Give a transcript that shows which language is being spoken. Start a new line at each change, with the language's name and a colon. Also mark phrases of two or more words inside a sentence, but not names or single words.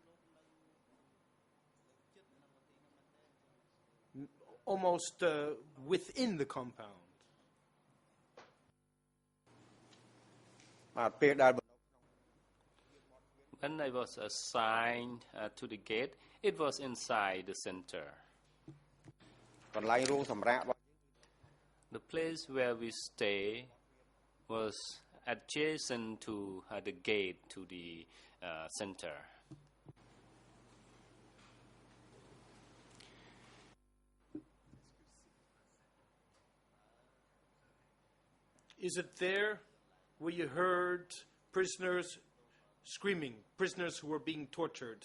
English: Almost within the compound. When I was assigned to the gate, it was inside the center.
Khmer: កន្លែងរោងសម្រាប់របស់
English: The place where we stay was adjacent to the gate to the center. Is it there where you heard prisoners screaming, prisoners who were being tortured?